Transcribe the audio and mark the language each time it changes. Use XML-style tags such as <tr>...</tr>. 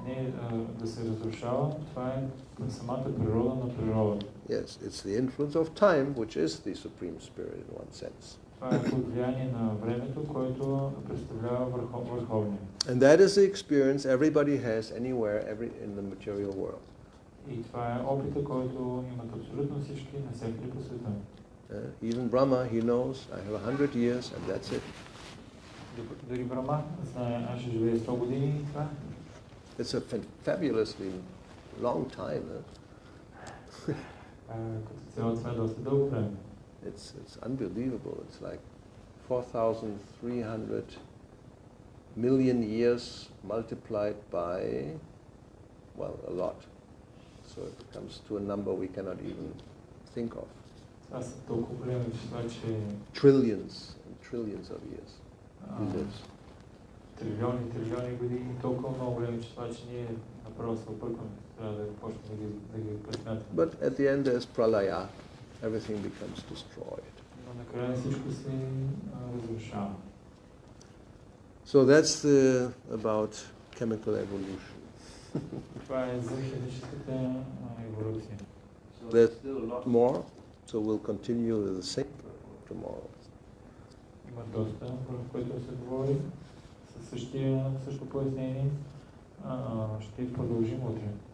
<bg>Не да се разрушава, това е самата природа на природата.</bg> <en>Yes, it's the influence of time, which is the supreme spirit in one sense.</en> <bg>Това е под влияние на времето, което представлява върховния.</bg> <en>And that is the experience everybody has anywhere, in the material world.</en> <bg>И това е опита, който имат абсолютно всички навсякъде по света.</bg> <en>Even Brahma, he knows, I have 100 years and that's it.</en> <bg>Дори Брахма знае, аз ще живея 100 години и това.</bg> <en>It's a fabulously long time.</en> <bg>Като цяло това е доста дълго време.</bg> <en>It's unbelievable. It's like 4,300 million years multiplied by, well, a lot. So it comes to a number we cannot even think of.</en> <bg>Това са толкова големи числа, че...</bg> <en>Trillions and trillions of years.</en> <bg>Трилиони години, толкова много големи числа, че ние направо се объркваме. Трябва да почнем да ги пресмятаме.</bg> <en>But at the end there's pralaya. Everything becomes destroyed.</en> <bg>Но накрая всичко се разрушава.</bg> <en>So that's about chemical evolution.</en> <bg>Това е за химическата еволюция.</bg> <en>There's more, so we'll continue with the same tomorrow.</en> <bg>Има доста, в което се говори. Със също пояснение ще продължим утре.</bg>